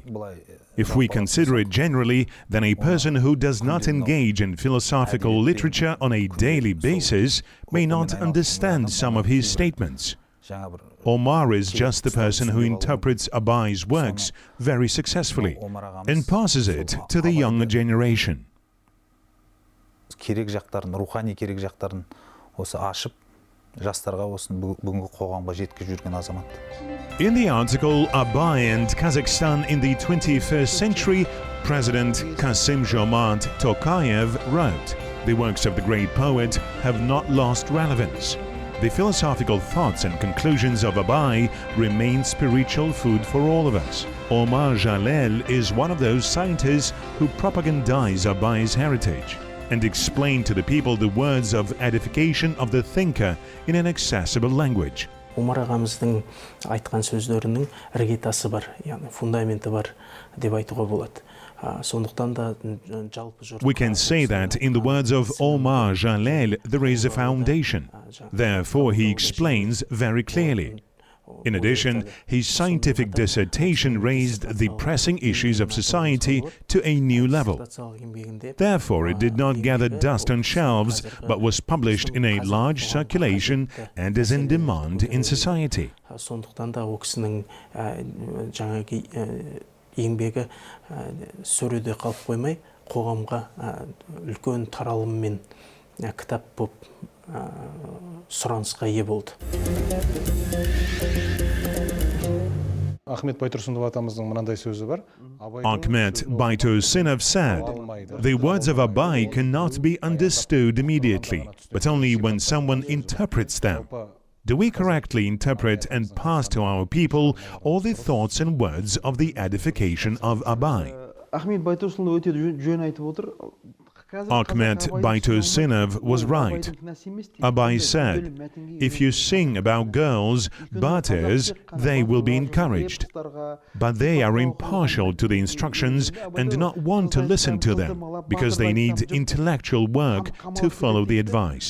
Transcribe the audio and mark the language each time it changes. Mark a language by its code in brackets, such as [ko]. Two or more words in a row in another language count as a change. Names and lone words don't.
[en] If we consider it generally, then a person who does not engage in philosophical literature on a daily basis may not understand some of his statements. Omar is just the person who interprets Abai's works very successfully and passes it to the younger generation. [kk] Керек жақтарын, рухани керек жақтарын осы ашып, жастарға осын бүгінгі қоғамға жеткізіп жүрген азамат. [en] In the article Abai and Kazakhstan in the 21st Century, President Kassym-Jomart Tokayev wrote, "The works of the great poet have not lost relevance. The philosophical thoughts and conclusions of Abai remain spiritual food for all of us." Omar Zhalel is one of those scientists who propagandize Abai's heritage and explain to the people the words of edification of the thinker in an accessible language. [kk] Omar ағамыздың айтқан сөздерінің іргетасы бар, яғни фундаменті бар деп айтуға болады. Сондықтан да жалпы жұрт. [en] We can say that in the words of Omar Zhalel there is a foundation. Therefore he explains very clearly. In addition, his scientific dissertation raised the pressing issues of society to a new level. Therefore, it did not gather dust on shelves, but was published in a large circulation and is in demand in society. [kk] Сондықтан да ол кісінің жаңағы еңбегі сөреде қалып қоймай, қоғамға үлкен таралыммен кітап болып сұранысқа ие болды. Ахмет Байтұрсынов атамыздың мынандай сөзі бар. [en] Ahmet Baitursinov said, "The words of Abai cannot be understood immediately, but only when someone interprets them. Do we correctly interpret and pass to our people all the thoughts and words of the edification of Abai?" [kk] Ахмет Байтұрсынов өте жөн айтып отыр. [en] Ahmet Baitursinov was right. Abai said, "If you sing about girls, batters, they will be encouraged. But they are impartial to the instructions and do not want to listen to them, because they need intellectual work to follow the advice."